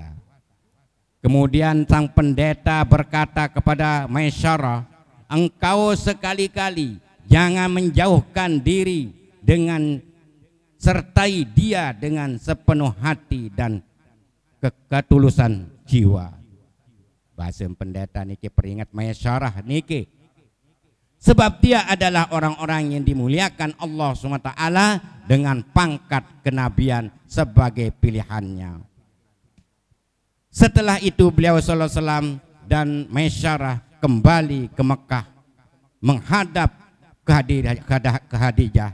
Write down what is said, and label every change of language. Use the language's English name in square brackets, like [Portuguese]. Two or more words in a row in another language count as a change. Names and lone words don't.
[Indonesian] Kemudian sang pendeta berkata kepada Maisarah, engkau sekali-kali jangan menjauhkan diri dengan sertai dia dengan sepenuh hati dan ketulusan jiwa. Bahasa pendeta niki peringat Maisarah niki, sebab dia adalah orang-orang yang dimuliakan Allah SWT dengan pangkat kenabian sebagai pilihannya. Setelah itu beliau [Arabic] sallallahu alaihi wasallam [Indonesian] dan Maisarah kembali ke Mekah menghadap ke Khadijah.